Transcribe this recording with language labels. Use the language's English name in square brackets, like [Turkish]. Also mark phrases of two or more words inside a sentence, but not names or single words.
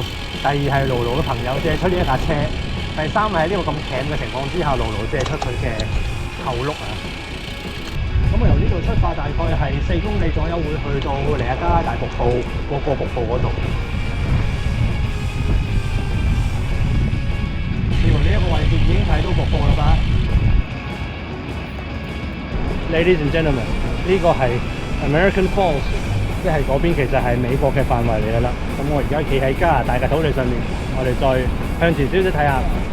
[Cantonese] 第二係盧盧嘅朋友借出呢一架車。第三係喺呢個咁強嘅情況之下，盧盧借出佢嘅後轆啊。咁由呢度出發，大概係4公里左右，會去到尼亞加拉大瀑布嗰個瀑布嗰度。似乎呢一個位置已經睇到瀑布啦吧 ？ [English] Ladies and gentlemen， [Cantonese] 呢個係 American Falls，即係嗰邊其實係美國嘅範圍嚟㗎啦。咁我而家企喺加拿大嘅土地上面，我哋再向前少少睇下。